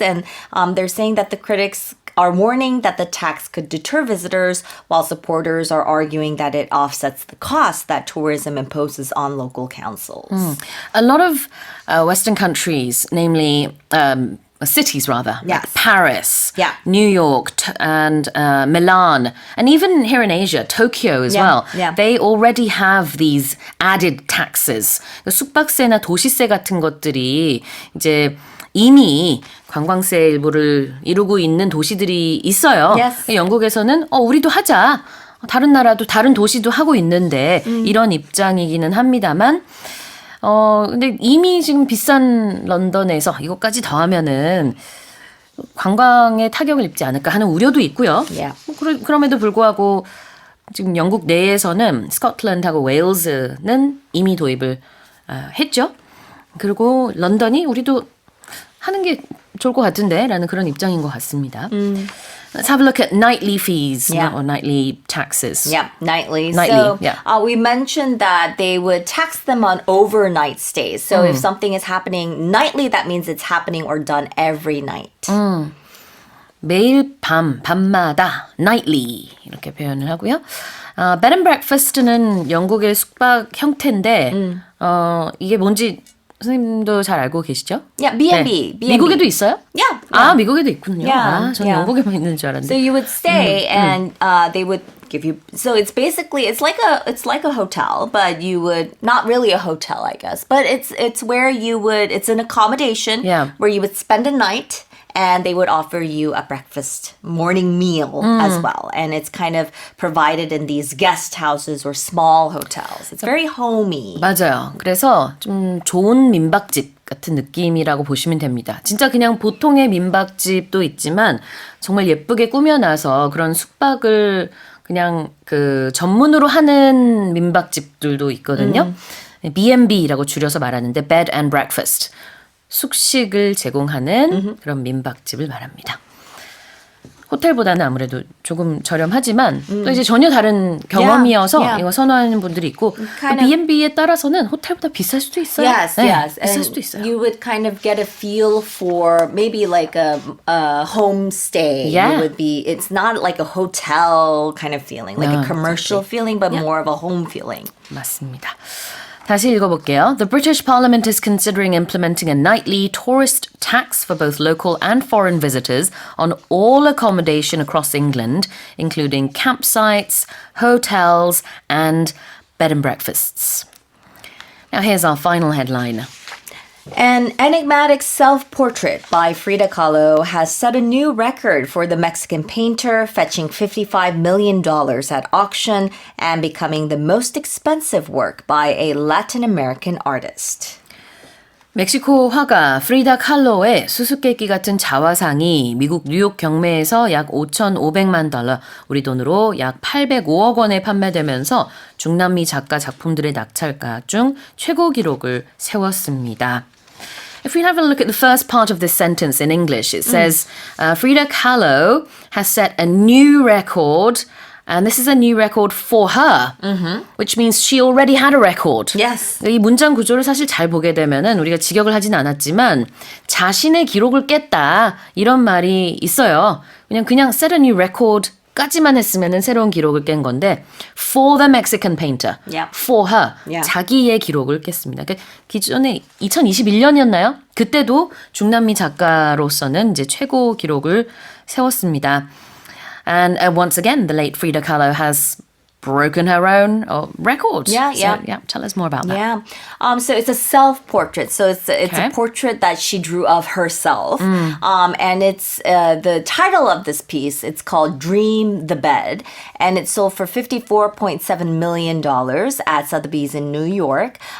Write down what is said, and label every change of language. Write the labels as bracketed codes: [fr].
[en] And they're saying that the critics are warning that the tax could deter visitors, while supporters are arguing that it offsets the cost that tourism imposes on local councils. A lot of Western countries, namely cities rather, like Yes. Paris, Yeah. New York, and Milan, and even here in Asia, Tokyo as Yeah, well, yeah. they already have these added taxes. [ko] 숙박세나 도시세 같은 것들이 이제 이미 관광세 일부를 이루고 있는 도시들이 있어요. [en] Yes. [ko] 영국에서는 우리도 하자. 다른 나라도 다른 도시도 하고 있는데 이런 입장이기는 합니다만 근데 이미 지금 비싼 런던에서 이것까지 더하면은 관광에 타격을 입지 않을까 하는 우려도 있고요. [en] Yeah. [ko] 그럼에도 불구하고 지금 영국 내에서는 스코틀랜드하고 웨일즈는 이미 도입을 했죠. 그리고 런던이 우리도 하는 게 좋을 것 같은데 라는 그런 입장인 것 같습니다. [en] Let's have a look at nightly fees Yeah. or nightly taxes. Yeah, nightly. Nightly, So yeah. we mentioned that they would tax them on overnight stays. So if something is happening nightly, that means it's happening or done every night. [ko] 매일 밤마다 nightly 이렇게 표현을 하고요. Bed and breakfast는 영국의 숙박 형태인데 이게 뭔지 선생님도 잘 알고 계시죠? [en] Yeah, B&B. B&B. [ko] 미국에도 있어요? [en] Yeah. [ko] 아, 미국에도 있군요. [en] Yeah, [ko] 저는 [en] yeah. [ko] 영국에만 있는 줄 알았는데. [en] you would stay and they would give you so it's basically it's like a hotel, but you would not really a hotel, I guess. But it's where you would it's an accommodation Yeah. where you would spend a night and they would offer you a breakfast morning meal as well. And it's kind of provided in these guest houses or small hotels. It's very homey. [ko] 맞아요. 그래서 좀 좋은 민박집 같은 느낌이라고 보시면 됩니다. 진짜 그냥 보통의 민박집도 있지만 정말 예쁘게 꾸며놔서 그런 숙박을 그냥 그 전문으로 하는 민박집들도 있거든요. B&B라고 줄여서 말하는데 bed and breakfast. 숙식을 제공하는 그런 민박집을 말합니다. 호텔보다는 아무래도 조금 저렴하지만 또 이제 전혀 다른 경험이어서 [en] Yeah. [ko] 이거 선호하는 분들이 있고 [en] Kind of- [ko] B&B에 따라서는 호텔보다 비쌀 수도 있어요. [en] Yes, [ko] 네, [en] yes. [ko] 비쌀 [en] And [ko] 수도 있어요. [en] you would kind of get a feel for maybe like a homestay. Yeah. It would be, it's not like a hotel kind of feeling, like No, a commercial feeling, but Yeah. more of a home feeling. [ko] 맞습니다. 다시 읽어볼게요. [en] The British Parliament is considering implementing a nightly tourist tax for both local and foreign visitors on all accommodation across England, including campsites, hotels, and bed and breakfasts. Now here's our final headline. An enigmatic self-portrait by Frida Kahlo has set a new record for the Mexican painter, fetching $55 million at auction and becoming the most expensive work by a Latin American artist. [ko] 멕시코 화가 프리다 칼로의 수수께끼 같은 자화상이 미국 뉴욕 경매에서 약 5,500만 달러, 우리 돈으로 약 805억 원에 판매되면서 중남미 작가 작품들의 낙찰가 중 최고 기록을 세웠습니다. [en] If we have a look at the first part of this sentence in English, it says Frida Kahlo has set a new record, and this is a new record for her, which means she already had a record. Yes. [ko] 이 문장 구조를 사실 잘 보게 되면은 우리가 직역을 하진 않았지만 자신의 기록을 깼다 이런 말이 있어요. 그냥 [en] set a new record [ko] 까지만 했으면은 새로운 기록을 깬 건데 [en] for the Mexican painter, Yeah. for her, Yeah. [ko] 자기의 기록을 깼습니다. 그러니까 기존에 2021년이었나요? 그때도 중남미 작가로서는 이제 최고 기록을 세웠습니다. [en] And once again, the late Frida Kahlo has broken her own record. Yeah, So, yeah. tell us more about that. Yeah. So it's a self-portrait. So it's Okay. a portrait that she drew of herself. And it's the title of this piece. It's called Dream the Bed, and it sold for $54.7 million at Sotheby's in New York.